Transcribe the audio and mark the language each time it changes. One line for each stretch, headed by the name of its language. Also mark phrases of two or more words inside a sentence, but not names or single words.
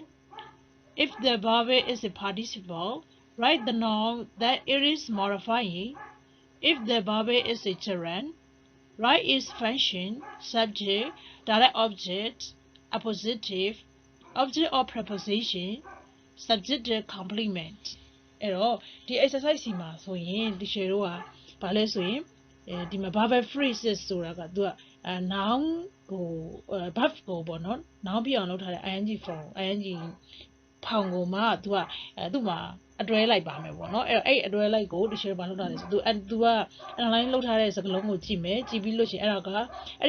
English: If the vowel is a participle, write the noun that it is modifying. If the vowel is a gerund, write its function, subject, direct object, appositive, object or preposition, subjective complement.
Burmese: အဲ့တော့ဒီ exercise စီမှာဆိုရင် teacher တို့ကဘာလဲဆိုရင်ဒီမှာ
English: verbal phrases
Burmese: ဆိုတာကသူကnoun ကို verb ကိုပေါ့နော် noun ပြအောင်လုပ်ထားတဲ့
English: ing form
Burmese: ing ဖောင်ကိုမှသူက သူ့မှာအတွဲလိုက်ပါမယ်ပေါ့နော်အဲ့အတွဲလိုက်ကို teacher ဘာလုပ်ထားလဲဆိုသူက analyze လုပ်ထားတဲ့စကားလုံးကိုကြည့်မယ်ကြည့်ပြီးလို့ရှိရင်အဲ့ဒါကအဲ့ဒီ